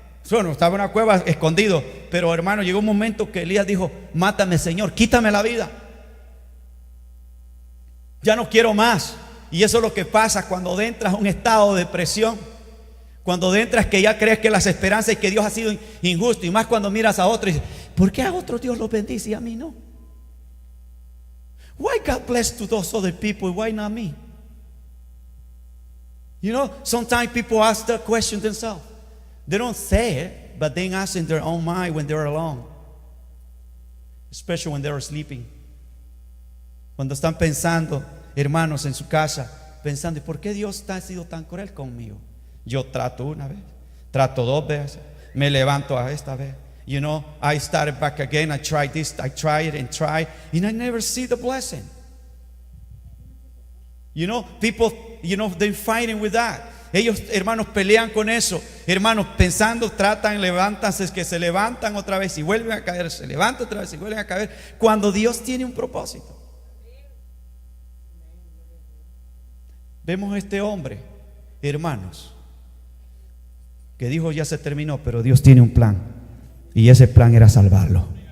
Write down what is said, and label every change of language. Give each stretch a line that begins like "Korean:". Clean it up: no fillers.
Spanish: Bueno, estaba en una cueva escondido, pero hermano, llegó un momento que Elías dijo: mátame, Señor, quítame la vida. Ya no quiero más. Y eso es lo que pasa cuando entras a un estado de depresión. Cuando entras que ya crees que las esperanzas y que Dios ha sido injusto. Y más cuando miras a otro y dices: ¿por qué a otro Dios los bendice y a mí no?
English: Why God bless to those other people? Why not me? You know, sometimes people ask that question themselves. They don't say it, but they ask in their own mind when they're alone. Especially when they're sleeping.
Spanish: Cuando están pensando, hermanos, en su casa, pensando: ¿y por qué Dios ha sido tan cruel conmigo? Yo trato una vez, trato dos veces, me levanto a esta vez.
English: You know, I started back again, I tried this, I tried and tried, and I never see the blessing. You know, people, you know, they're fighting with that.
Spanish: Ellos, hermanos, pelean con eso. Hermanos, pensando, tratan, levántanse, que se levantan otra vez y vuelven a caer, se levantan otra vez y vuelven a caer, cuando Dios tiene un propósito. Vemos a este hombre, hermanos, que dijo: ya se terminó, pero Dios tiene un plan, y ese plan era salvarlo.